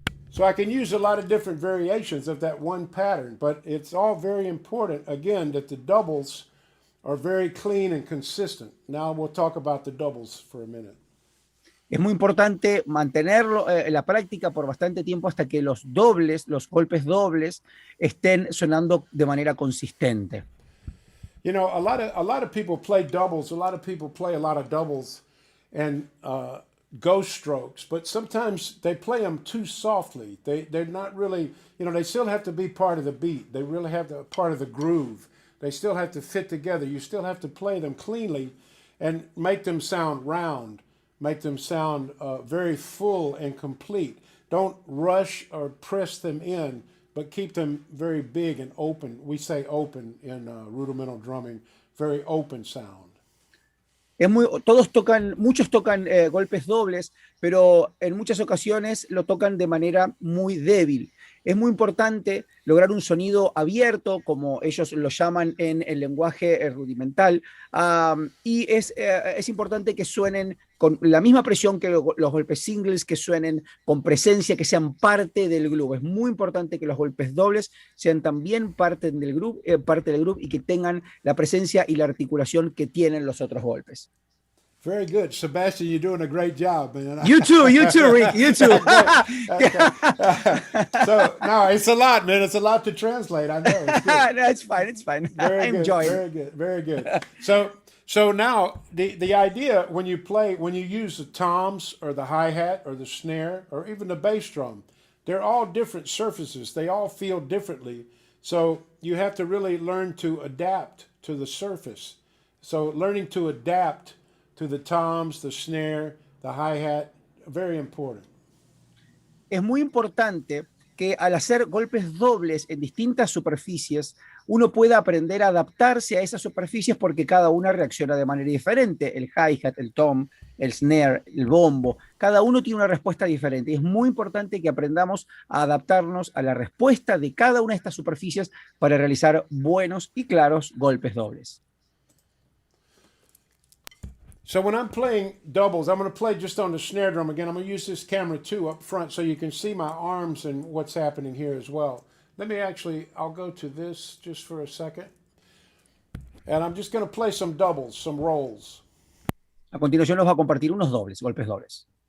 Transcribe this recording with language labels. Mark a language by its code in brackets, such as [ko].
[en] So I can use a lot of different variations of that one pattern, but it's all very important, again, that the doubles are very clean and consistent. Now we'll talk about the doubles for a minute. [es] Es muy importante mantenerlo en la práctica por bastante tiempo hasta que los dobles, los golpes dobles, estén sonando de manera consistente. [en] You know, a lot of people play doubles. A lot of people play a lot of doubles and ghost strokes, but sometimes they play them too softly. They're not really, you know, they still have to be part of the beat. They really have to part of the groove. They still have to fit together. You still have to play them cleanly and make them sound round, make them sound very full and complete. Don't rush or press them in, but keep them very big and open. We say open in rudimental drumming, very open sound. [es] Muchos tocan golpes dobles, pero en muchas ocasiones lo tocan de manera muy débil. Es muy importante lograr un sonido abierto, como ellos lo llaman en el lenguaje rudimental, y es importante que suenen con la misma presión que los golpes singles, que suenen con presencia, que sean parte del groove. Es muy importante que los golpes dobles sean también parte del groove y que tengan la presencia y la articulación que tienen los otros golpes. [en] Very good. Sebastian, you're doing a great job, man. You too, Rick, you too. Okay. So, no, it's a lot, man. It's a lot to translate. I know. No, it's fine. Very I'm good, enjoying very good. So now the idea when you use the toms or the hi-hat or the snare or even the bass drum, they're all different surfaces. They all feel differently. So you have to really learn to adapt to the surface. So learning to adapt to the toms, the snare, the hi-hat, very important. [es] Es muy importante que al hacer golpes dobles en distintas superficies, uno pueda aprender a adaptarse a esas superficies porque cada una reacciona de manera diferente. El hi-hat, el tom, el snare, el bombo, cada uno tiene una respuesta diferente. Y es muy importante que aprendamos a adaptarnos a la respuesta de cada una de estas superficies para realizar buenos y claros golpes dobles. [en] So when I'm playing doubles, I'm going to play just on the snare drum again. I'm going to use this camera too up front so you can see my arms and what's happening here as well. I'll go to this just for a second. And I'm just going to play some doubles, some rolls. [es] A continuación nos va a compartir unos dobles, golpes dobles.